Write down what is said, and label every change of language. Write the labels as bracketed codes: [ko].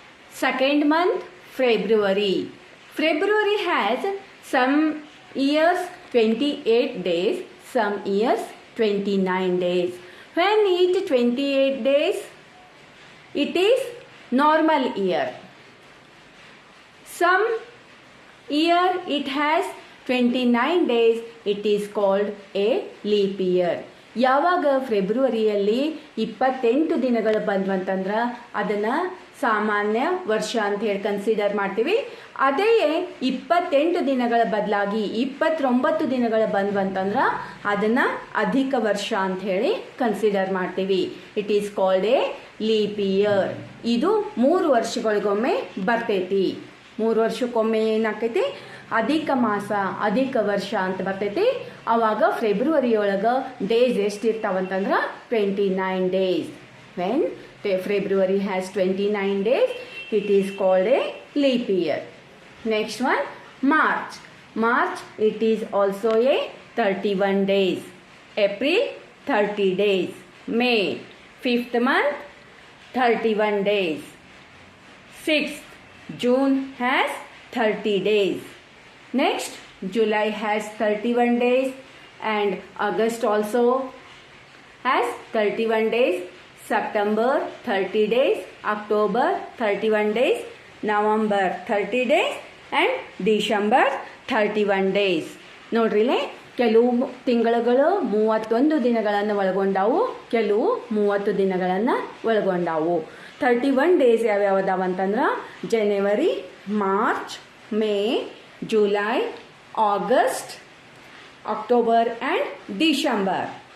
[en] Second month, February. February has some years 28 days, some years 29 days. When it 28 days, it is normal year. Some year it has 29 days, it is called a leap year. [kn] ಯಾವಾಗ ಫೆಬ್ರವರಿಯಲ್ಲಿ 28 ದಿನಗಳು ಬಂದ್ವು ಅಂತಂದ್ರೆ ಅದನ್ನು ಸಾಮಾನ್ಯ ವರ್ಷ ಅಂತ ಹೇಳಿ consider ಮಾಡ್ತೀವಿ. ಅದೇ 28 ದಿನಗಳ ಬದಲಾಗಿ 29 ದಿನಗಳು ಬಂದ್ವು ಅಂತಂದ್ರೆ ಅದನ್ನು ಅಧಿಕ ವರ್ಷ ಅಂತ ಹೇಳಿ ಕನ್ಸಿಡರ್ ಮಾಡ್ತೀವಿ. [en] It is called a leap year. [kn] ಇದು 3 ವರ್ಷಗಳಿಗೊಮ್ಮೆ ಬರ್ತೈತಿ. 3 ವರ್ಷಕ್ಕೊಮ್ಮೆ ಏನಾಕೈತಿ, ಅಧಿಕ ಮಾಸ, ಅಧಿಕ ವರ್ಷ ಅಂತ ಬರ್ತೈತಿ. ಆವಾಗ ಫೆಬ್ರವರಿ ಒಳಗೆ ಡೇಸ್ ಎಷ್ಟು ಇರ್ತಾವಂತಂದ್ರೆ 29 days. [en] When February has 29 days, it is called a leap year. Next one, March. March, it is also a 31 days. April, 30 days. May, 5th month, 31 days. 6th, June has 30 days. Next, July has 31 days and August also has 31 days. September 30 days, October 31 days, November 30 days and December 31 days. [kn] ನೋಡ್ರಿಲೆ, ಕೆಲವು ತಿಂಗಳುಗಳು 31 ದಿನಗಳನ್ನು ಒಳಗೊಂಡಾವು, ಕೆಲವು 30 ದಿನಗಳನ್ನು ಒಳಗೊಂಡಾವು. 31 days ಯಾವ್ಯಾವದಾವಂತಂದ್ರೆ January, March, May, July, August, October and December.